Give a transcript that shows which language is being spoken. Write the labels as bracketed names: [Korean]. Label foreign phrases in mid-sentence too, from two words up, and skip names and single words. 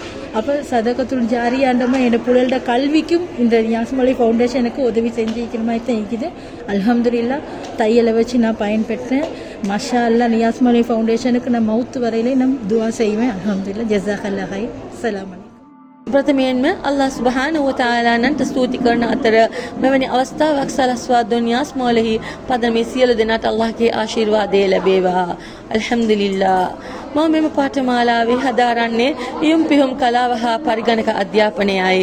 [Tamil] அப்போ [Arabic] صدقة جارية [Tamil] என் பிள்ளைகளோட கல்விக்கும் இந்த நியாஸ் மௌலவி ஃபவுண்டேஷன் எனக்கு உதவி செஞ்சுக்கிற மாதிரி தான் இருக்குது. அல்ஹம்துலில்லாஹ். தையலை வச்சு நான் பயன்பெற்றேன். [Arabic] ما شاء الله. [Tamil] நியாஸ் மௌலவி ஃபவுண்டேஷனுக்கு நான் மவுத்து வரையிலே நான் துவா செய்வேன். [Arabic] الحمد لله. جزاك الله خير. السلام عليكم. [Sinhala] ප්‍රථමයෙන්ම අල්ලාහ් [Arabic] سبحانه وتعالى [Sinhala] ස්තුති කරන අතර මෙවැනි අවස්ථාවක් සලස්වා දුන් නියාස් මෞලවි පදමේ සියලු දෙනාට අල්ලාහ්ගේ ආශිර්වාදය ලැබේවා. [Arabic] الحمد لله. [Sinhala] මම මෙම පාඨමාලාවේ හදාරන්නේ ඉයුම් පිහුම් කලාව හා පරිගණක අධ්‍යාපනයයි.